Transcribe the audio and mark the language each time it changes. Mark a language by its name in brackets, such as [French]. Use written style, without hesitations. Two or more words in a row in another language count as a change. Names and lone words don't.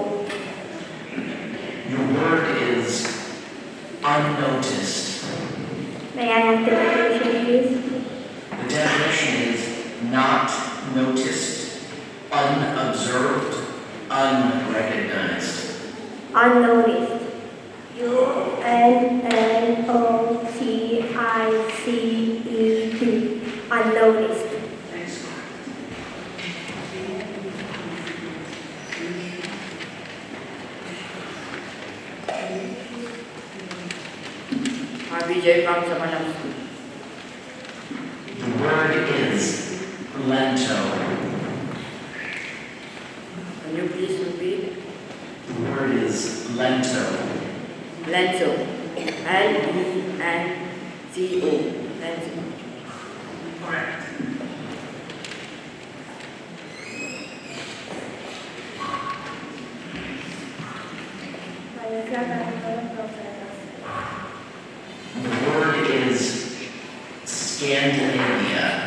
[English] Your word is unnoticed. May I have the definition, please? The definition is not noticed, unobserved, unrecognized. Unnoticed. U-N-N-O-T-I-C-E-D. Unnoticed. That is correct. RBJ from Samanam School. The word is lento. Can you please repeat? The word is lento. Lenzo. L-E-N-Z-O. Lenzo. Correct. The word is Scandinavia.